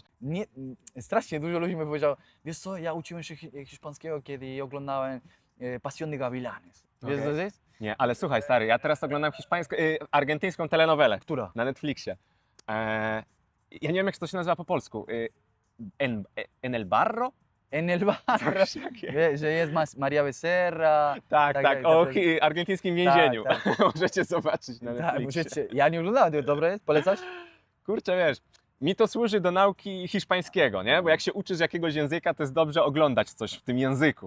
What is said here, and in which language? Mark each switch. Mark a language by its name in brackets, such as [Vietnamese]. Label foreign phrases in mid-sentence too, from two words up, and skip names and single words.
[Polish] Nie, strasznie dużo ludzi mi powiedziało, wiesz co, ja uczyłem się hiszpańskiego, kiedy oglądałem Pasión de Gavilanes. Wiesz Okej. co to jest? Nie, ale słuchaj stary, ja teraz oglądam argentyńską telenowelę Która? na Netflixie. Ja nie wiem jak to się nazywa po polsku. [Spanish] En el barro? En el barrio. [Polish] Coś takiego. Że jest Maria Becerra. Tak, Tak, tak, tak, o tak. argentyńskim więzieniu. Tak, Możecie zobaczyć na Tak, Netflixie. możecie, ja nie oglądałem tego, dobre jest? Polecasz? Kurczę, wiesz, mi to służy do nauki hiszpańskiego, nie? Bo jak się uczysz jakiegoś języka, to jest dobrze oglądać coś w tym języku.